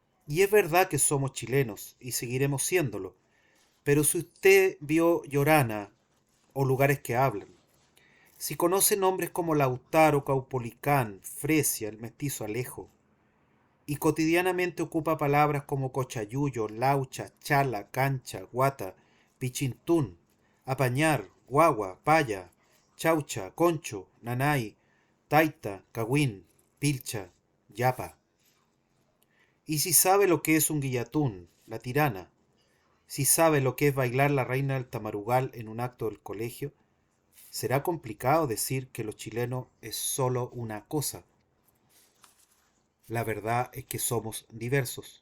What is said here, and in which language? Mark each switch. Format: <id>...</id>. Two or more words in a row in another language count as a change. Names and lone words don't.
<es>Y es verdad que somos chilenos y seguiremos siéndolo, pero si usted vio Llorana o Lugares que hablan, si conoce nombres como Lautaro, Caupolicán, Fresia, el mestizo Alejo, y cotidianamente ocupa palabras como cochayuyo, laucha, chala, cancha, guata, pichintún, apañar, guagua, paya, chaucha, concho, nanay, taita, cagüín, pilcha, yapa. Y si sabe lo que es un guillatún, la tirana, si sabe lo que es bailar la reina del tamarugal en un acto del colegio, será complicado decir que lo chileno es solo una cosa. La verdad es que somos diversos.</es>